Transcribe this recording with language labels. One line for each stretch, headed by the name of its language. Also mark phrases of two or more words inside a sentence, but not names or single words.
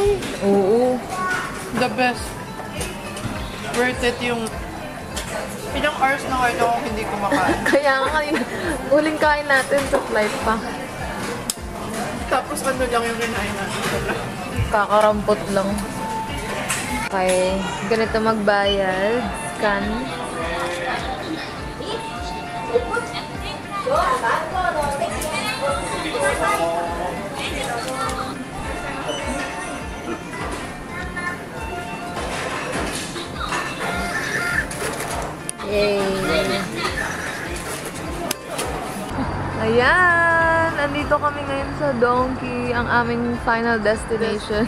Filipino: Oo.
English: The best. Worth it yung...
Filipino: ilang hours na kayo kung hindi kumakain. Kaya nga kanina, huling kain natin sa flight pa. Tapos ano lang yung kinain natin. Kakarampot lang. Okay, ganito magbayad. Scan.
Japanese: ドア番号のお席へお進みください。
Filipino: Yay! Ayan! Nandito kami ngayon sa Donkey, ang aming final destination.